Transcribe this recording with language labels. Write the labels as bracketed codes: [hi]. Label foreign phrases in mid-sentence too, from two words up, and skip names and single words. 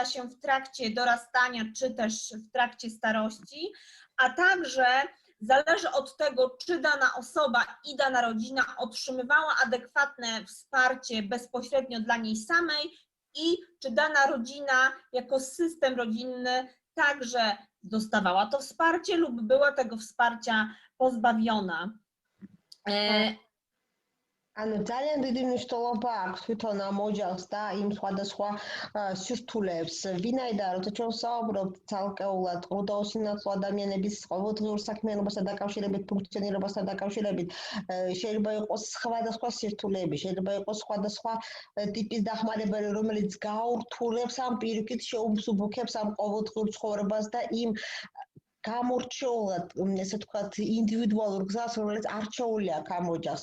[pl] się w trakcie dorastania, czy też w trakcie starości, a także zależy od tego, czy dana osoba i dana rodzina otrzymywała adekwatne wsparcie bezpośrednio dla niej samej i czy dana rodzina jako system rodzinny także dostawała to wsparcie lub była tego wsparcia pozbawiona. [ka] ანუ ძალიან დიდი მნიშვნელობა აქვს თვითონ ამ ოჯახს და იმ სხვადასხვა სირთულეებს. ვინაიდან როცა ჩვენ ვსაუბრობთ ცალკეულად ყრუდაოსინათლო ადამიანების ყოველდღიურ საქმიანობასთან დაკავშირებით, ფუნქციონირებასთან დაკავშირებით, შეიძლება იყოს სხვადასხვა სირთულეები, შეიძლება იყოს სხვადასხვა ტიპის დახმარებები, რომელიც გაურთულებს ამ პირიქით შეუმსუბუქებს ამ ყოველდღიურ ცხოვრებას და იმ გამორჩეულად, ესე ვთქვათ, ინდივიდუალურ გზას, რომელიც არჩეული აქვს ამ ოჯახს.